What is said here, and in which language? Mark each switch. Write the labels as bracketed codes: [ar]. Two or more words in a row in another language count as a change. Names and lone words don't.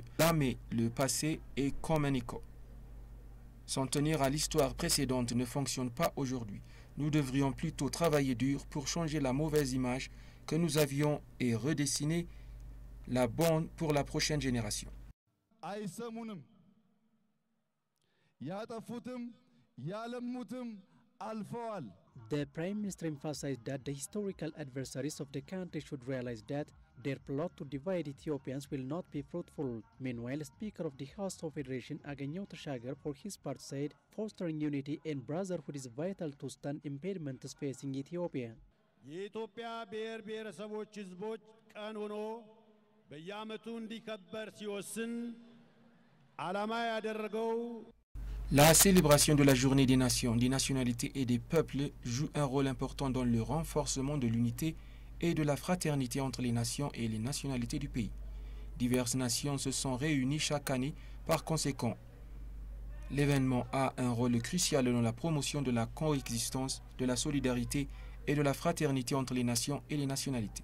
[fr] Blâmer le passé est comme un écho. S'en tenir à l'histoire précédente ne fonctionne pas aujourd'hui. Nous devrions plutôt travailler dur pour changer la mauvaise image que nous avions et redessiner la bonne pour la prochaine génération. [en] The Prime Minister emphasized that the historical adversaries of the country should realize that their plot to divide Ethiopians will not be fruitful. Meanwhile, Speaker of the House of Federation, Agenyo Tashagar, for his part said fostering unity and brotherhood is vital to stunt impediments facing Ethiopia. [am] የኢትዮጵያ ብሔር ብሔረሰቦች ህዝቦች ቀን ሆኖ በየዓመቱ እንዲከበር ሲወስን ዓላማ ያደረገው [fr] La célébration de la journée des nations, des nationalités et des peuples joue un rôle important dans le renforcement de l'unité et de la fraternité entre les nations et les nationalités du pays. Diverses nations se sont réunies chaque année, par conséquent, l'événement a un rôle crucial dans la promotion de la coexistence, de la solidarité et de la fraternité entre les nations et les nationalités.